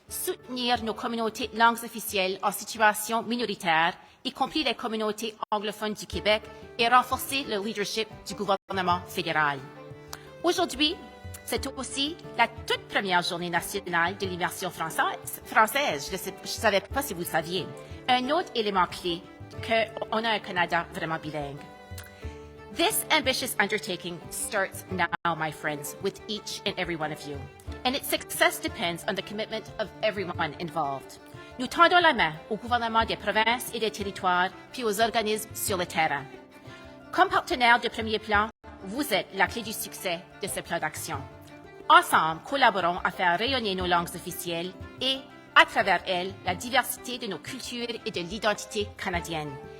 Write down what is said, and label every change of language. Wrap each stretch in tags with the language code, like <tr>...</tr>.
<fr>soutenir nos communautés de langues officielles en situation minoritaire, y compris les communautés anglophones du Québec, et renforcer le leadership du gouvernement fédéral. Aujourd'hui, c'est aussi la toute première journée nationale de l'immersion française. Je ne savais pas si vous le saviez. Un autre élément clé qu'on a un Canada vraiment bilingue.</fr> <en>This ambitious undertaking starts now, my friends, with each and every one of you. And its success depends on the commitment of everyone involved.</en> <fr>Nous tendons la main au gouvernement des provinces et des territoires, puis aux organismes sur le terrain. Comme partenaire de premier plan, vous êtes la clé du succès de ce plan d'action. Ensemble, collaborons à faire rayonner nos langues officielles et, à travers elles, la diversité de nos cultures et de l'identité canadienne.</fr>